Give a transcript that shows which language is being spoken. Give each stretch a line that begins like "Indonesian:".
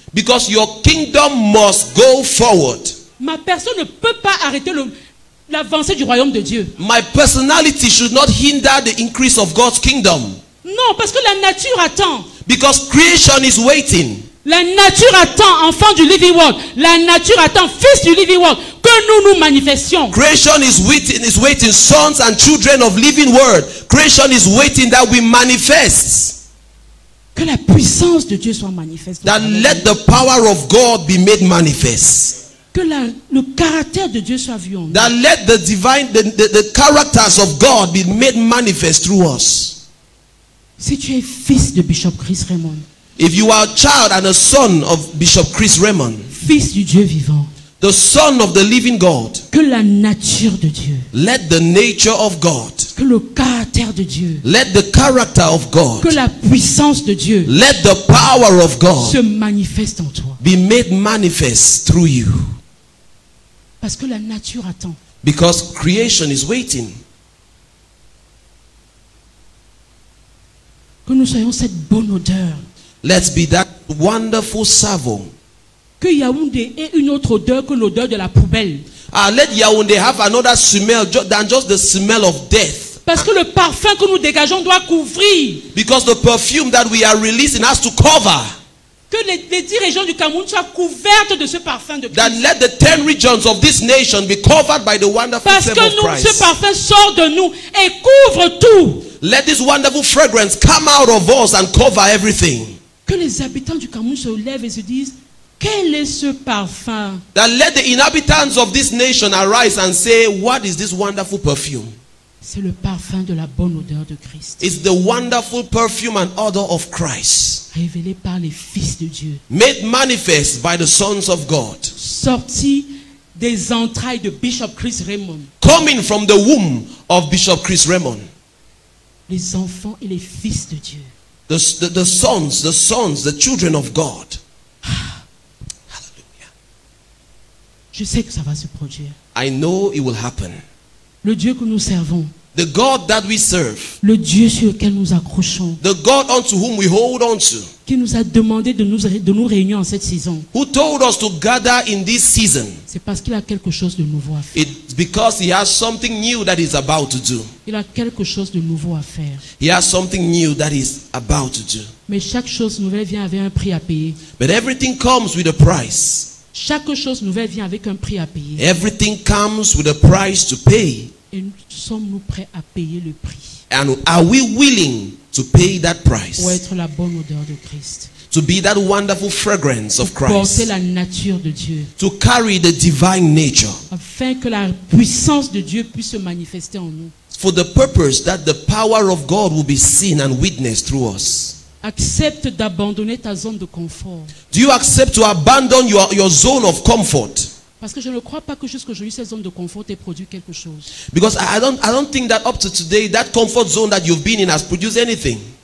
English: Because your kingdom must go forward.
French: Ma personne ne peut pas arrêter l'avancée du royaume de Dieu.
English: My personality should not hinder the increase of God's kingdom.
French: Non, parce que la nature attend.
English: Because creation is waiting.
French: La nature attend, enfant du
English: living word.
French: La nature attend, fils du
English: living word,
French: que nous nous manifestions.
English: Creation is waiting, sons and children of living word. Creation is waiting that we manifest.
French: Que la puissance de Dieu soit manifeste.
English: That let the power of God be made manifest.
French: Que le caractère de Dieu soit vu en nous.
English: That let the divine, the characters of God be made manifest through us.
French: Si tu es fils de Bishop Chris Raymond,
English: If you are a child and a son of Bishop Chris Raymond,
French: fils du Dieu vivant,
English: the son of the living God,
French: que la nature de Dieu,
English: let the nature of God,
French: que le caractère de Dieu,
English: let the character of God,
French: que la puissance de Dieu
English: let the power of
French: se
English: God
French: manifeste en toi.
English: be made manifest through you.
French: Parce que la nature attend.
English: Because creation is waiting.
French: Que nous soyons cette bonne odeur.
English: Let's be that wonderful savour.
French: Que Yaoundé ait une autre odeur que l'odeur de la poubelle.
English: Let Yaoundé have another smell than just the smell of death.
French: Parce que le parfum que nous dégageons doit couvrir.
English: Because the perfume that we are releasing has to cover.
French: Que les 10 régions du Cameroun soient couvertes de ce parfum de
English: That
French: Christ.
English: let the 10 regions of this nation be covered by the wonderful
French: Parce
English: flame of
French: que ce
English: Christ.
French: parfum sort de nous et couvre tout.
English: Let this wonderful fragrance come out of us and cover everything.
French: Que les habitants du Cameroun se lèvent et se disent, quel est ce parfum?
English: That let the inhabitants of this nation arise and say, what is this wonderful perfume?
French: C'est le parfum de la bonne odeur de Christ.
English: It's the wonderful perfume and odor of Christ,
French: Révélé par les fils de Dieu.
English: made manifest by the sons of God,
French: Sorti des entrailles de Bishop Chris Raymond.
English: coming from the womb of Bishop Chris Raymond.
French: Les enfants et les fils de Dieu.
English: The sons, the children of God. Hallelujah.
French: Je sais que ça va se produire.
English: I know it will happen.
French: Le Dieu que nous servons,
English: The God that we serve,
French: le Dieu sur lequel nous accrochons,
English: the God unto whom we hold on to,
French: qui nous a demandé de nous réunir en cette saison,
English: who told us to gather in this season,
French: c'est parce qu'il a quelque chose de nouveau à faire.
English: it's because he has something new that he's about to do.
French: Il a quelque chose de nouveau à faire.
English: He has something new that he's about to do.
French: Mais chaque chose nouvelle vient avec un prix à payer.
English: But everything comes with a price.
French: Chaque chose nouvelle vient avec un prix à payer.
English: Everything comes with a price to pay.
French: Et sommes-nous prêts à payer le prix
English: And are we willing to pay that
French: pour
English: price?
French: être la bonne odeur de Christ?
English: To be that wonderful fragrance of
French: Porter
English: Christ.
French: la nature de Dieu.
English: To carry the divine nature.
French: Afin que la puissance de Dieu puisse se manifester en nous.
English: For the purpose that the power of God will be seen and witnessed through us.
French: Accepte d'abandonner ta zone de confort.
English: Do you accept to abandon your zone of comfort?
French: Parce que je ne crois pas que jusqu'aujourd'hui cette zone de confort ait produit quelque chose.
English: Because I don't think that up to today that comfort zone that you've been in has produced anything.